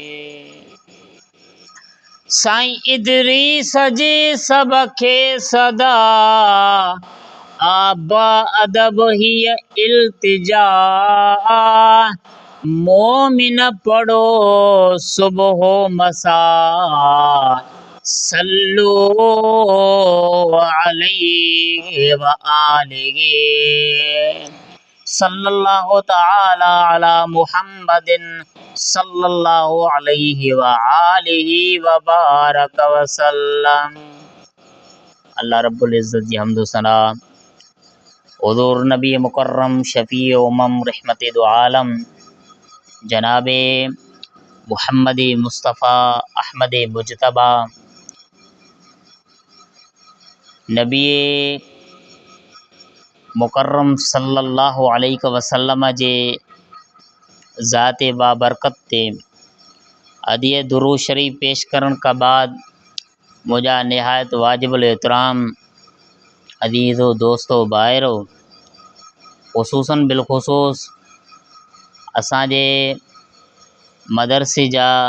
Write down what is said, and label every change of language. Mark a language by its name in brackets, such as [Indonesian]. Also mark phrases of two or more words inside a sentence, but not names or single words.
[Sindhi] سائين ادريس جي سڀ کي صدا آبا ادب هي التجا. مومن پڙهو صبح مسا [Arabic] صلوا عليه وآله. صلى الله تعالى على محمد صلى الله عليه وآله وبارك وسلم. [Sindhi] الله رب العزت جي حمد و ثنا حضور نبي مڪرم شفيع امم رحمت دو عالم جناب محمد مصطفیٰ احمد مجتبیٰ نبي مڪرم [Arabic] صلى الله عليه وسلم [Sindhi] جي ذات بابرڪت تي ادي درود شريف پيش ڪرڻ ڪا بعد مجها نهايت واجب الاحترام عزيزو دوستو ڀائرو خصوصن بالخصوص اسان جي مدرسي جا